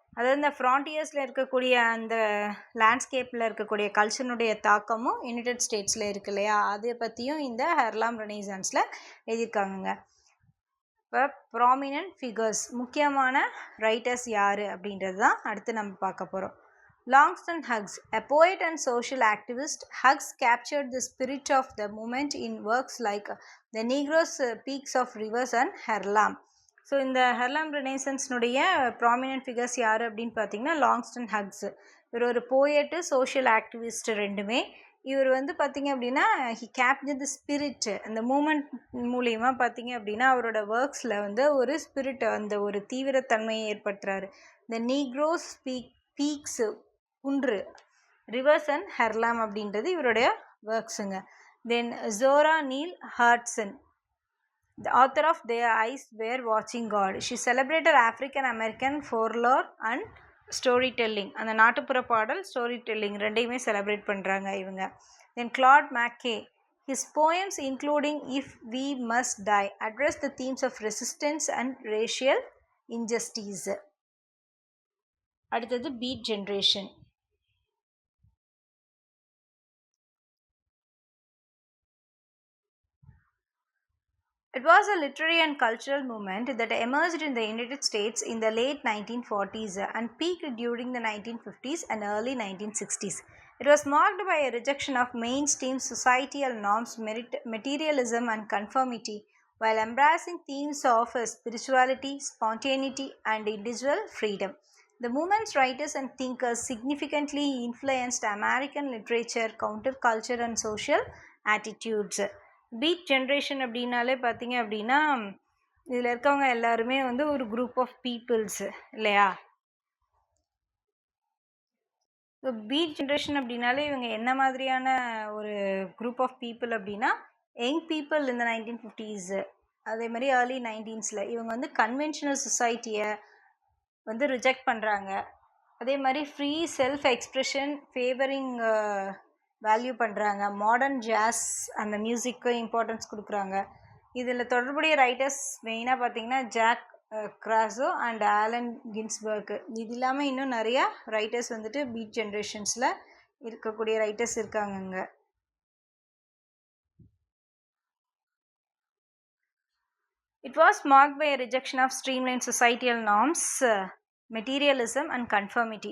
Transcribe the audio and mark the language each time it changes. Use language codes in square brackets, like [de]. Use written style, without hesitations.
[ta] அதாவது இந்த ஃப்ரான்டியர்ஸில் இருக்கக்கூடிய அந்த லேண்ட்ஸ்கேப்பில் இருக்கக்கூடிய கல்ச்சருடைய தாக்கமும் யுனைடெட் ஸ்டேட்ஸில் இருக்கு இல்லையா, அதை பற்றியும் இந்த ஹெர்லாம் ரெனைசான்ஸில் எழுதியிருக்காங்க. இப்போ ப்ராமினன்ட் ஃபிகர்ஸ், முக்கியமான ரைட்டர்ஸ் யார் அப்படின்றது தான் அடுத்து நம்ம பார்க்க போகிறோம். [en] Langston Hughes, a poet and social activist, Hughes captured the spirit of the movement in works like The Negroes, Peaks of Rivers and Harlem. [ta] So இந்த ஹெர்லாம் ரெனைசன்ஸ்னுடைய ப்ராமினன்ட் ஃபிகர்ஸ் யார் அப்படின்னு பார்த்தீங்கன்னா லாங்ஸ்டன் ஹக்ஸு. இவர் ஒரு போயட்டு, சோஷியல் ஆக்டிவிஸ்ட் ரெண்டுமே. இவர் வந்து பார்த்திங்க அப்படின்னா [en] he capture the spirit, [ta] அந்த மூமெண்ட் மூலிமா பார்த்திங்க அப்படின்னா அவரோட ஒர்க்ஸில் வந்து ஒரு ஸ்பிரிட், அந்த ஒரு தீவிரத்தன்மையை ஏற்படுத்துகிறாரு. த நீக்ரோஸ் பீக்ஸு, குன்று, ரிவர்ஸ் அண்ட் ஹெர்லாம் அப்படின்றது இவருடைய ஒர்க்ஸுங்க. [en] Then Zora Neale Hurston, the author of Their Eyes Were Watching God. She celebrated African American folklore and storytelling. [ta] அந்த நாட்டுப்புற பாடல், ஸ்டோரி டெல்லிங் ரெண்டையுமே செலிப்ரேட் பண்ணுறாங்க இவங்க. [en] Then Claude McKay, his poems including If We Must Die address the themes of resistance and racial injustice. [ta] அடுத்தது beat generation. [en] It was a literary and cultural movement that emerged in the United States in the late 1940s and peaked during the 1950s and early 1960s. It was marked by a rejection of mainstream societal norms, materialism and conformity, while embracing themes of spirituality, spontaneity and individual freedom. The movement's writers and thinkers significantly influenced American literature, counterculture and social attitudes. [ta] Beat generation அப்படின்னாலே பார்த்தீங்க அப்படின்னா இதில் இருக்கவங்க எல்லாருமே வந்து ஒரு group of peoples இல்லையா? So beat generation அப்படின்னாலே இவங்க என்ன மாதிரியான ஒரு குரூப் ஆஃப் பீப்புள் அப்படின்னா, யங் பீப்புள் இந்த 1950s அதே மாதிரி ஏர்லி 19s இவங்க வந்து கன்வென்ஷனல் சொசைட்டியை வந்து ரிஜெக்ட் பண்ணுறாங்க. அதே மாதிரி free self expression favouring value பண்ணுறாங்க. மாடர்ன் ஜாஸ் அந்த மியூசிக்கு இம்பார்ட்டன்ஸ் கொடுக்குறாங்க. இதில் தொடர்புடைய ரைட்டர்ஸ் மெயினாக பார்த்தீங்கன்னா ஜாக் கிராஸோ அண்ட் ஆலன் கின்ஸ்பர்க். இது இல்லாமல் இன்னும் நிறையா ரைட்டர்ஸ் வந்துட்டு பீட் ஜென்ரேஷன்ஸில் இருக்கக்கூடிய ரைட்டர்ஸ் இருக்காங்கங்க. [en] It was marked by a rejection of streamlined societal norms, materialism and conformity.